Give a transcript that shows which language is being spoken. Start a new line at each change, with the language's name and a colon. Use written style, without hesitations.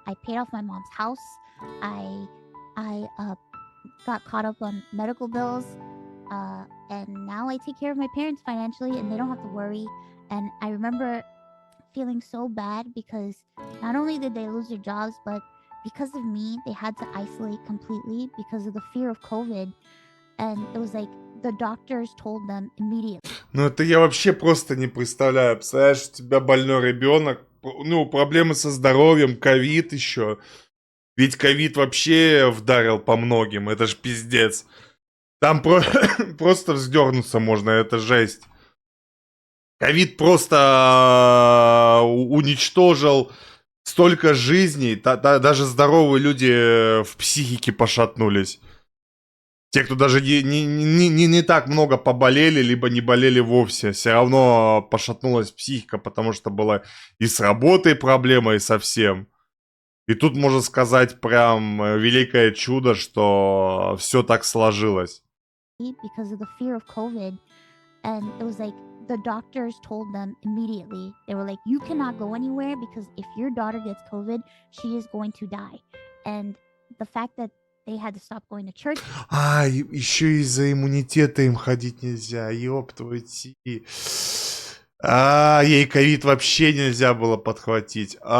English: I paid off my mom's house. I got caught up on medical bills, and now I take care of my parents financially, and they don't have to worry. And I remember feeling so bad because not only did they lose their jobs, but because of me, they had to isolate completely because of the fear of COVID. And it was like the doctors told them immediately.
Russian: Ну, это я вообще просто не представляю. Представляешь, у тебя больной ребенок, ну, проблемы со здоровьем, ковид еще. Ведь ковид вообще вдарил по многим, это ж пиздец. Там просто вздернуться можно, это жесть. Ковид просто уничтожил столько жизней, даже здоровые люди в психике пошатнулись. Те, кто даже не так много поболели, либо не болели вовсе, все равно пошатнулась психика, потому что была и с работой проблема, и со всем. И тут можно сказать прям великое чудо, что все так сложилось.
English: Because of the fear of COVID, and it was like the doctors told them immediately. They were like, you cannot go anywhere because if your daughter gets COVID, she is going to die. And the fact that they had to stop going to church.
Russian: А, еще из-за иммунитета им ходить нельзя, ёб твою ти. Ей ковид вообще нельзя было подхватить.